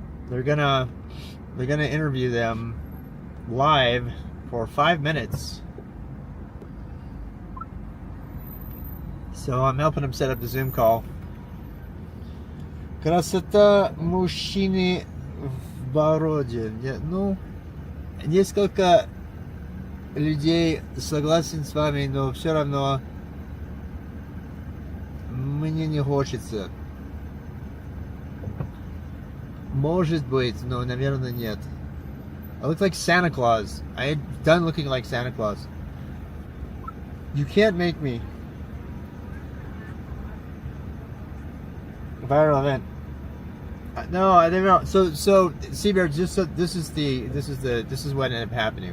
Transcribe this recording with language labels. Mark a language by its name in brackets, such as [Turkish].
[English] They're gonna interview them live for 5 minutes. So I'm helping them set up the Zoom call. [Russian] Красота мужчины в бороде. Ну, несколько людей согласен с вами, но все равно мне не хочется. Может быть, но, наверное, нет. [English] I look like Santa Claus. I had done looking like Santa Claus. You can't make me. Viral event. No, I don't know. So Seabear, just so this is what ended up happening.